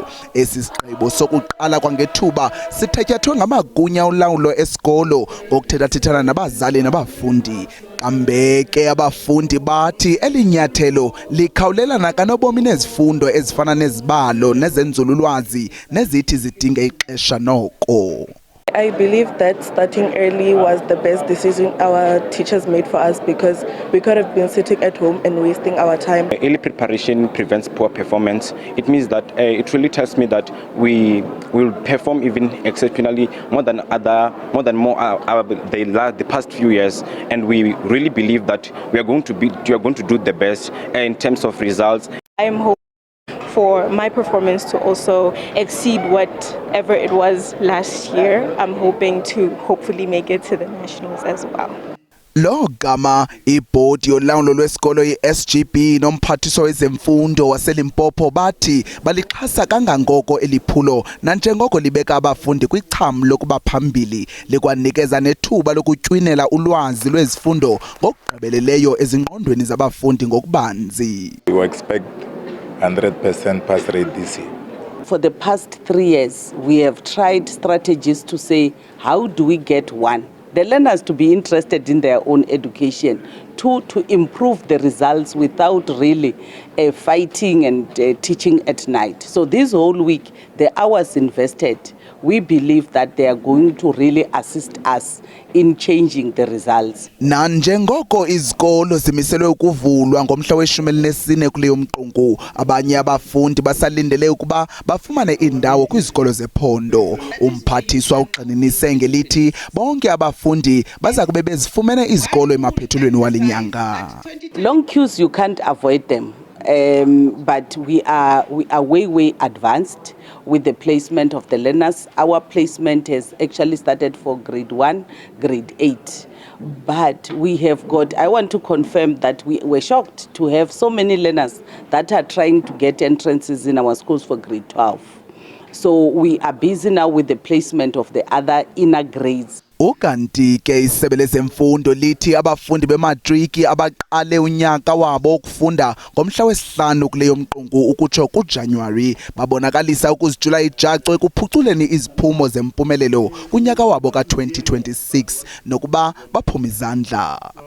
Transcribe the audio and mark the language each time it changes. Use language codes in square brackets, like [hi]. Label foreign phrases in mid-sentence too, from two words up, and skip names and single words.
[xh] Esisigqibo sokuqala kwangethuba sithetyathwe ngamagunya olawulo esikolo ngokuthethathethana nabazali nabafundi. Kambeke abafundi bathi elinyathelo likhawulelana kanobomi nezifundo ezifana nezibalo nezenzululwazi nezithi zidinge ixesha noko. [en] I believe that starting early was the best decision our teachers made for us because we could have been sitting at home and wasting our time. Early preparation prevents poor performance. It means that it really tells me that we will perform even exceptionally more than the past few years, and we really believe that we are going to do the best in terms of results. I am hoping for my performance to also exceed whatever it was last year. I'm hoping to hopefully make it to the nationals as well. [xh] Lo gama ibhodi yolawulo lwesikolo iSGB nomphathiswa wezemfundo waseLimpopo bathi balixhasa kangangoko eliphulo nanjengoko libeka abafundi kwicham lokuba phambili likwanikeza nethuba lokutywinela ulwazi lwezifundo ngokugqibeleleyo ezingqondweni zabafundi ngokubanzi. [en] We expect 100% pass rate this year. For the past 3 years, we have tried strategies to say, how do we get one? The learners to be interested in their own education, two, to improve the results without really fighting and teaching at night. So this whole week, the hours invested, we believe that they are going to really assist us in changing the results. [xh] Na njengoko izikolo zimiselwe ukuvulwa ngomhla we-14 kuleyo mqungu, abanye abafundi basalindele ukuba bafumane indawo kwizikolo zephondo. Umphathiswa ugxininise ngelithi bonke abafundi baza kube bezifumene izikolo emaphethulweni wale nyanga. [en] Long queues, you can't avoid them. But we are way advanced with the placement of the learners. Our placement has actually started for grade 1, grade 8. But we have got, I want to confirm that we were shocked to have so many learners that are trying to get entrances in our schools for grade 12. So we are busy now with the placement of the other inner grades. [xh] Ukanti ke isebe lezemfundo lithi abafundi bematriki abaqale unyaka wabo ukufunda ngomhla wesihlanu kuleyo mqungu ukutsho kuJanuary babonakalisa ukuzijula ijacu ekuphuculeni iziphumo zempumelelo kunyaka wabo ka-2026 nokuba baphuma izandla.